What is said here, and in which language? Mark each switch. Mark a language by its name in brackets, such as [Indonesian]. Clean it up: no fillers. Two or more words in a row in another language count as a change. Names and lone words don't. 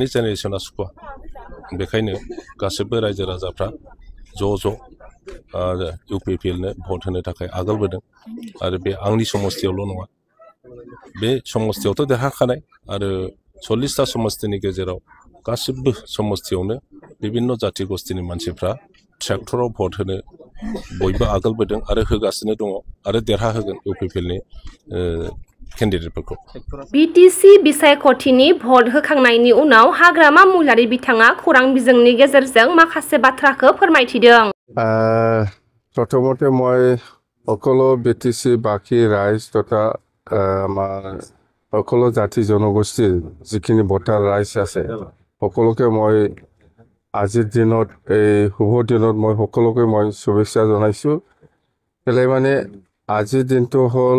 [Bodo] जेनेरेसना सुखुवा बेखायनो गासैबो रायजो राजाफ्रा ज' इउपिपिएलनो भट होनो थाखाय आगोलबोदों आरो बे आंनि समस्तियावल' नङा बे समस्तियावथ' देरहाखानाय आरो 40टा समस्तिनि गेजेराव गासिबो समस्तियावनो बिभिन्न जाति गोष्ठीनि मानसिफ्रा ट्रेक्टराव भट होनो बयबो आगोलबोदों आरो होगासिनो दङ आरो देरहा होगोन इउपिपिएलनि केन्डिडेटफोरखौ। बिटिसि बिसायख'थिनि भट होखांनायनि उनाव हाग्रामा महिलारि बिथाङा खौरां बिजोंनि गेजेरजों माखासे बाथ्राखौ फोरमायथिदों। [Assamese] प्रथमते মই সকলো বিটিসি বাকি ৰাইজ তথা আমাৰ সকলো জাতি জনগোষ্ঠীৰ যিখিনি ভোটাৰ ৰাইজ আছে সকলোকে মই আজিৰ দিনত এই শুভ দিনত মই সকলোকে মই শুভেচ্ছা জনাইছো কেলে মানে আজিৰ দিনটো হ'ল